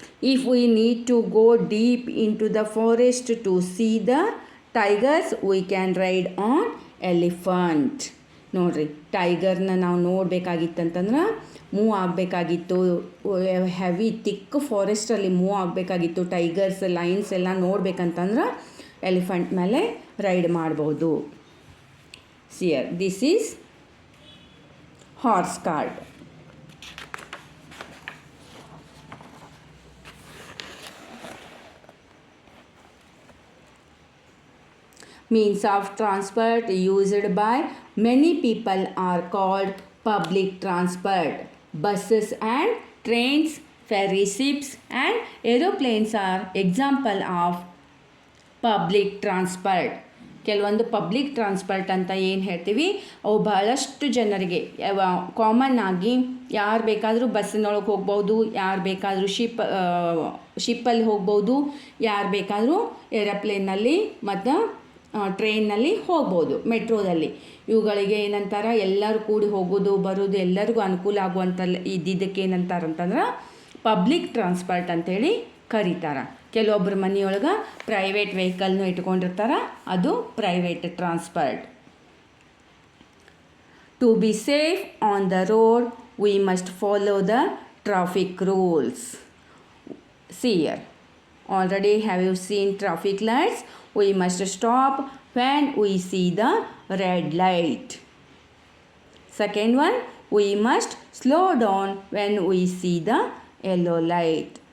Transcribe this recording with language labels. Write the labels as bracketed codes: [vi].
[en] If we need to go deep into the forest to see the tigers, we can ride on elephant. [kn] ನೋಡ್ರಿ, ಟೈಗರ್ನ ನಾವು ನೋಡಬೇಕಾಗಿತ್ತಂತಂದ್ರೆ move ಆಗಬೇಕಾಗಿತ್ತು, heavy ತಿಕ್ ಫಾರೆಸ್ಟಲ್ಲಿ move ಆಗಬೇಕಾಗಿತ್ತು, tigers lines ಎಲ್ಲ ನೋಡ್ಬೇಕಂತಂದ್ರೆ elephant ಮೇಲೆ ride ಮಾಡ್ಬೋದು. [en] See here this is horse cart. Means of transport used by many people are called public transport. Buses and trains, ferry ships and aeroplanes are example of public transport. [kn] ಕೆಲವೊಂದು public transport ಅಂತ ಏನು ಹೇಳ್ತೀವಿ ಅವು ಬಹಳಷ್ಟು ಜನರಿಗೆ common ಆಗಿ ಯಾರು ಬೇಕಾದರೂ ಬಸ್ಸಿನೊಳಗೆ ಹೋಗ್ಬೋದು, ಯಾರು ಬೇಕಾದರೂ ಶಿಪ್ಪಲ್ಲಿ ಹೋಗ್ಬೋದು, ಯಾರು ಬೇಕಾದರೂ ಏರೋಪ್ಲೇನಲ್ಲಿ ಮತ್ತು ಟ್ರೈನ್ನಲ್ಲಿ ಹೋಗ್ಬೋದು, ಮೆಟ್ರೋದಲ್ಲಿ. ಇವುಗಳಿಗೆ ಏನಂತಾರೆ, ಎಲ್ಲರೂ ಕೂಡಿ ಹೋಗೋದು ಬರೋದು ಎಲ್ಲರಿಗೂ ಅನುಕೂಲ ಆಗುವಂಥ ಇದ್ದಿದ್ದಕ್ಕೆ ಏನಂತಾರಂತಂದ್ರೆ ಪಬ್ಲಿಕ್ ಟ್ರಾನ್ಸ್ಪೋರ್ಟ್ ಅಂಥೇಳಿ ಕರೀತಾರೆ. ಕೆಲವೊಬ್ಬರು ಮನೆಯೊಳಗೆ ಪ್ರೈವೇಟ್ ವೆಹಿಕಲ್ನು ಇಟ್ಕೊಂಡಿರ್ತಾರೆ, ಅದು private transport. [en] To be safe on the road we must follow the traffic rules. See here, already have you seen traffic lights? We must stop when we see the red light. Second one, we must slow down when we see the yellow light.